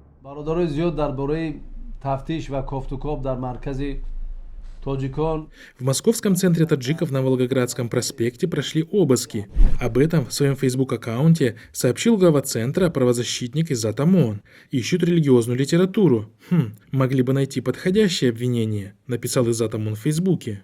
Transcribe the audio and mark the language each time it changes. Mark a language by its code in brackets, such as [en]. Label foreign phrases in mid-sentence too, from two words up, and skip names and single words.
[tg] бародарои зиёд дар бораи тафтиш ва кофтукоб дар маркази тоҷикон. [ru] В московском центре таджиков на Волгоградском проспекте прошли обыски. Об этом в своем Facebook-аккаунте сообщил глава центра правозащитник Иззат ОМОН. Ищут религиозную литературу. Могли бы найти подходящее обвинение, написал Иззат ОМОН в Фейсбуке.